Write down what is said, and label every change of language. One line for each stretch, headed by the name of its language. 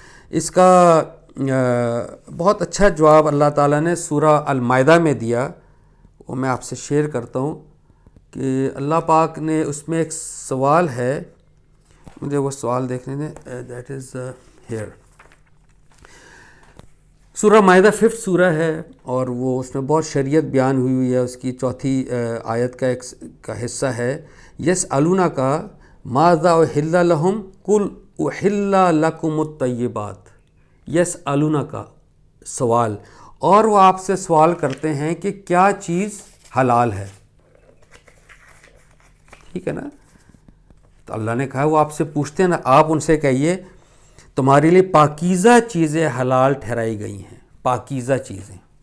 Urdu: اس کا بہت اچھا جواب اللہ تعالیٰ نے سورہ المائدہ میں دیا، وہ میں آپ سے شیئر کرتا ہوں. کہ اللہ پاک نے اس میں ایک سوال ہے، مجھے وہ سوال دیکھنے دیں.
English: That is here.
Urdu: سورہ مائدہ 5 سورہ ہے، اور وہ اس میں بہت شریعت بیان ہوئی ہے. اس کی 4 آیت کا حصہ ہے.
Arabic: یسألونک ماذا احل لہم قل احل لکم الطیبات.
Urdu: یسألونک سوال، اور وہ آپ سے سوال کرتے ہیں کہ کیا چیز حلال ہے. ٹھیک ہے نا. تو اللہ نے کہا وہ آپ سے پوچھتے ہیں نا، آپ ان سے کہیے تمہارے لیے پاکیزہ چیزیں حلال ٹھہرائی گئی ہیں. پاکیزہ چیزیں.